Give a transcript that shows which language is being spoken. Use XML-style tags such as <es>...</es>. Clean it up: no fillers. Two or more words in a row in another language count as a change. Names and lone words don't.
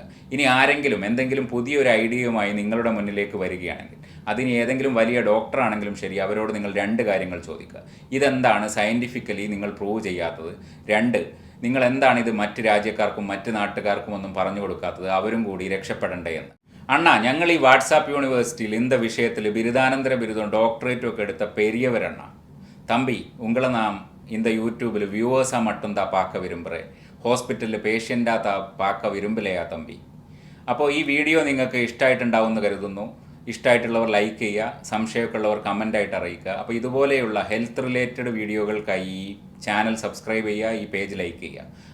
<ml>ഇനി ആരെങ്കിലും എന്തെങ്കിലും പുതിയൊരു ഐഡിയയുമായി നിങ്ങളുടെ മുന്നിലേക്ക് വരികയാണെങ്കിൽ അതിന് ഏതെങ്കിലും വലിയ ഡോക്ടറാണെങ്കിലും ശരി, അവരോട് നിങ്ങൾ 2 കാര്യങ്ങൾ ചോദിക്കുക. ഇതെന്താണ് സയൻറ്റിഫിക്കലി നിങ്ങൾ പ്രൂവ് ചെയ്യാത്തത്? 2, നിങ്ങൾ എന്താണ് ഇത് മറ്റ് രാജ്യക്കാർക്കും മറ്റ് നാട്ടുകാർക്കും ഒന്നും പറഞ്ഞു കൊടുക്കാത്തത്? അവരും കൂടി രക്ഷപ്പെടണ്ടേ എന്ന്. അണ്ണാ, ഞങ്ങൾ ഈ വാട്സാപ്പ് യൂണിവേഴ്സിറ്റിയിൽ</ml> <ta>இந்த விஷயத்தில்</ta> <ml>ബിരുദാനന്തര ബിരുദം ഡോക്ടറേറ്റും ഒക്കെ എടുത്ത പെരിയവരണ്ണ.</ml> <ta>தம்பி, உங்களை நாம் இந்த யூடியூபில் வியூவர்ஸாக மட்டும்தான் பார்க்க விரும்புகிறேன். ஹாஸ்பிட்டலில் பேஷண்டா பார்க்க விரும்பலையா தம்பி.</ta> <ml>അപ്പോൾ ഈ വീഡിയോ നിങ്ങൾക്ക് ഇഷ്ടമായിട്ടുണ്ടാവുമെന്ന് കരുതുന്നു. ഇഷ്ടമായിട്ടുള്ളവർ ലൈക്ക് ചെയ്യുക, സംശയമൊക്കെ ഉള്ളവർ കമൻ്റായിട്ട് അറിയിക്കുക. അപ്പോൾ ഇതുപോലെയുള്ള ഹെൽത്ത് റിലേറ്റഡ് വീഡിയോകൾക്കായി ഈ ചാനൽ സബ്സ്ക്രൈബ് ചെയ്യുക, ഈ പേജ് ലൈക്ക് ചെയ്യുക.</ml>